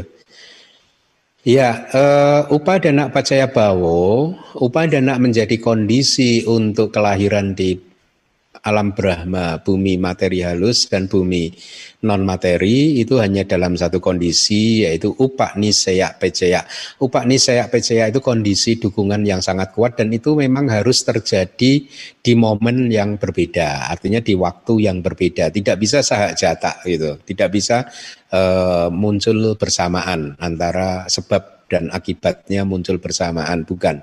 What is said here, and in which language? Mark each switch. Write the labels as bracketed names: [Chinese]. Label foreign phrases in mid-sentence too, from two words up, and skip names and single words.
[Indonesian] Ya, [Pali] upadana pacaya bawo, [Indonesian] upadana menjadi kondisi untuk kelahiran di alam Brahma, bumi materi halus dan bumi non materi itu hanya dalam satu kondisi, yaitu [Pali] upanisaya pecaya. Upanisaya pecaya [Indonesian] itu kondisi dukungan yang sangat kuat, dan itu memang harus terjadi di momen yang berbeda, artinya di waktu yang berbeda. Tidak bisa sahajata gitu, tidak bisa muncul bersamaan, antara sebab dan akibatnya muncul bersamaan, bukan.